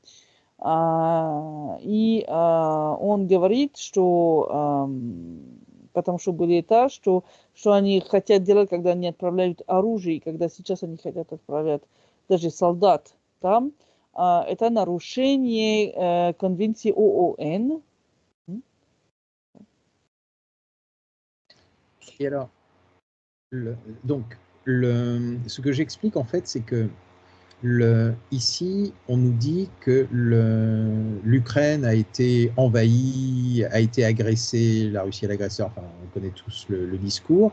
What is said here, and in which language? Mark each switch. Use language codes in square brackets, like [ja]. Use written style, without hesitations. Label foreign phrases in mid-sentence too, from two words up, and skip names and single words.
[ru] И он говорит, что потому что были это, что они хотят делать, когда они отправляют оружие, и когда сейчас они хотят отправлять даже солдат там, это нарушение конвенции ООН. [fr] Et alors, ce que j'explique en fait, c'est que ici, on nous dit que l'Ukraine a été envahie, a été agressée, la Russie est l'agresseur, enfin on connaît tous le discours.